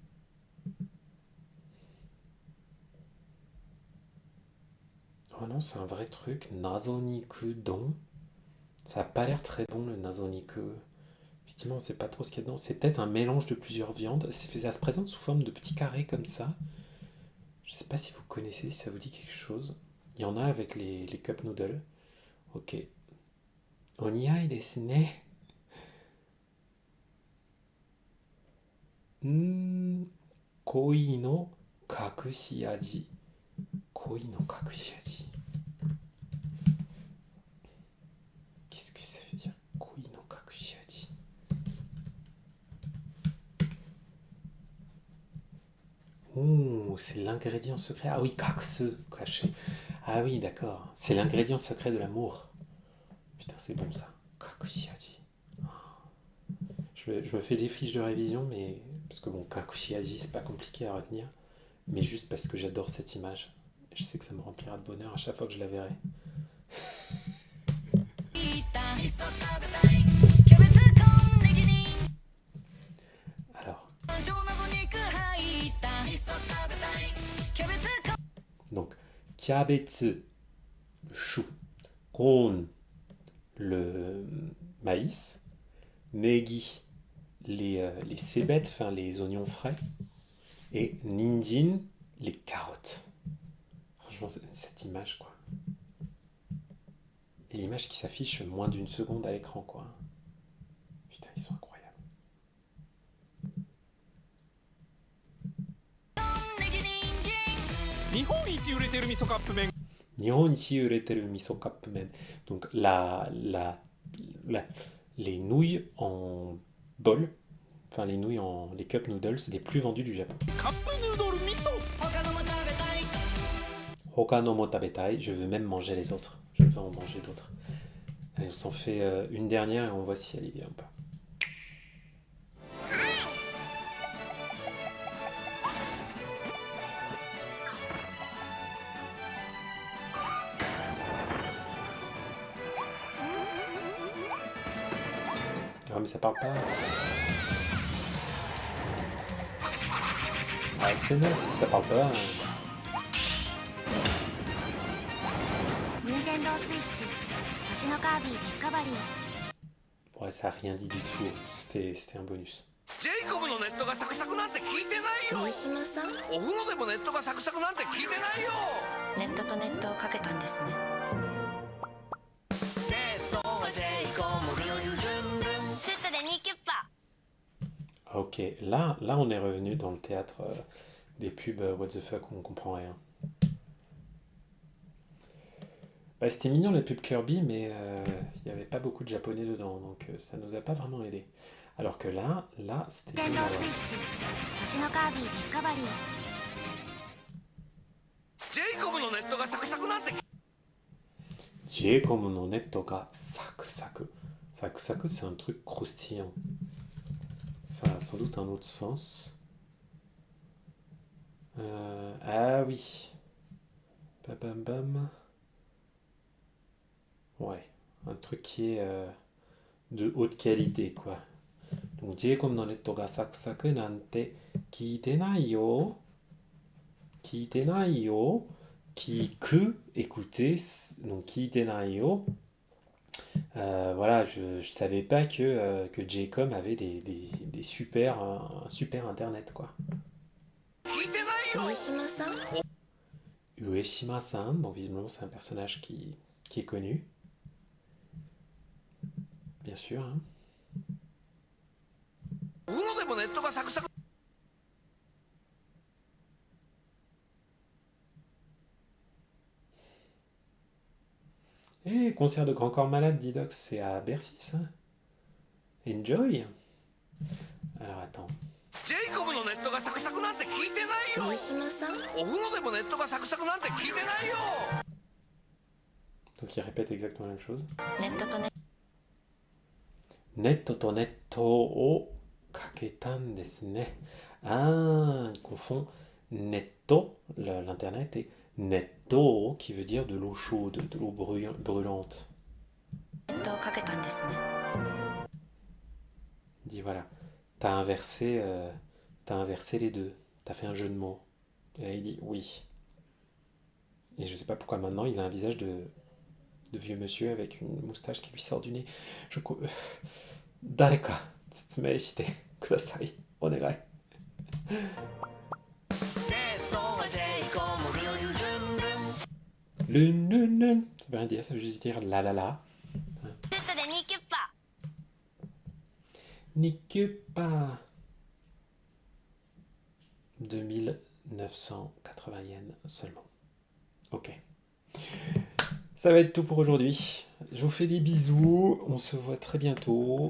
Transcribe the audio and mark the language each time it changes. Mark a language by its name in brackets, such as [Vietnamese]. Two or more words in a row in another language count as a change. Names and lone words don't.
[French] Oh non, c'est un vrai truc. [Japanese] 謎肉丼. [French] Ça a pas l'air très bon le Nazoniku. Effectivement, on sait pas trop ce qu'il y a dedans. C'est peut-être un mélange de plusieurs viandes. Ça se présente sous forme de petits carrés comme ça. Je sais pas si vous connaissez, si ça vous dit quelque chose. Il y en a avec les [English] cup noodles. [French] Ok. [Japanese] お似合いですね。恋の隠し味. 恋の隠し味. [French] Qu'est-ce que ça veut dire? [Japanese] 恋の隠し味. [French] Oh, c'est l'ingrédient secret. Ah oui, kaksu, caché. Ah oui, d'accord. C'est l'ingrédient secret de l'amour. Putain, c'est bon ça. [Japanese] 隠し味. [French] Je me fais des fiches de révision, mais parce que bon, [Japanese] 隠し味, [French] c'est pas compliqué à retenir, mais juste parce que j'adore cette image. Je sais que ça me remplira de bonheur à chaque fois que je la verrai. [Japanese] 味噌食べたいキャベツコンネギに [French] Alors, [Japanese] 山椒など肉入った味噌食べたいキャベツコン [French] donc, kiabetsu, le chou, kon, le maïs, negi, les cébettes, enfin les oignons frais, et ninjin, les carottes. Franchement, cette image, quoi. Et l'image qui s'affiche moins d'une seconde à l'écran, quoi. Putain, ils sont incroyables. [Japanese] 日本一売れてる味噌カップ麺日本一売れてる味噌カップ麺. [French] Donc les nouilles en bol, enfin les [English] cup noodles [French] les plus vendus du Japon. [Japanese] カップヌードル味噌他のも食べたい他のも食べたい, [French] je veux même manger les autres. Je veux en manger d'autres. Allez, on s'en fait une dernière et on voit si elle est bien ou pas. Ah mais ça parle pas. Ah c'est naze si ça parle pas. [Japanese] Nintendo Switch 星のカービィディスカバリー [French] Ouais, ça a rien dit du tout. C'était un bonus. [Japanese] ジェイコブのネットがサクサクなんて聞いてないよ上島さんお風呂でもネットがサクサクなんて聞いてないよネットとネットをかけたんですねネットはジェイコブルンルンルンセットで2キュッパ [French] Ok, là on est revenu dans le théâtre des pubs [English] what the fuck [French] où on comprend rien. Bah, c'était mignon les pubs Kirby, mais il n'y avait pas beaucoup de japonais dedans, donc ça nous a pas vraiment aidé. Alors que là c'était... [Japanese] 電動スイッチ星のカービィディスカバリージェイコブのネットがサクサクなんてジェイコムのネットがサクサク. Saku-saku, [French] c'est un truc croustillant. Ça a sans doute un autre sens. Ah oui. Bam bam. Ouais, un truc qui est de haute qualité, quoi. Donc, [Japanese] ジェイコムのネットがサクサクなんて聞いてないよ. 聞いてないよ. [French] Que écouter, donc [Japanese] 聞いてよ. [French] Voilà, je savais pas que J-Com avait des super, un super internet, quoi. [Japanese] 聞いてないよ上島さん Ueshima-san, [French] bon visiblement c'est un personnage qui est connu. Bien sûr, hein. [Japanese] お風呂でもネットがサクサク [French] Eh, concert de Grand Corps Malade, Didox, c'est à Bercy, ça. Enjoy. Alors attends. [Japanese] ジェイコブのネットがサクサクなんて聞いてないよ上島さんお風呂でもネットがサクサクなんて聞いてないよ [French] Donc il répète exactement la même chose. [Japanese] ネットとネットネットとネットをかけたんですね. [French] Ah, il confond netto, l'internet, et netto, qui veut dire de l'eau chaude, de l'eau brûlante. [Japanese] ネットをかけたんですね [French] Il dit voilà, t'as inversé les deux, t'as fait un jeu de mots. Et là il dit oui. Et je sais pas pourquoi maintenant il a un visage de vieux monsieur avec une moustache qui lui sort du nez. [Japanese] 誰か、つつめしてください. Onegai. ネットはジェイコブルンルンルン Lun, lun, lun. [French] Ça veut rien dire, ça veut juste dire la la la. [Japanese] セットで2キュッパ [French] Nikupa. 2980 yens seulement. Ok. Ça va être tout pour aujourd'hui. Je vous fais des bisous. On se voit très bientôt.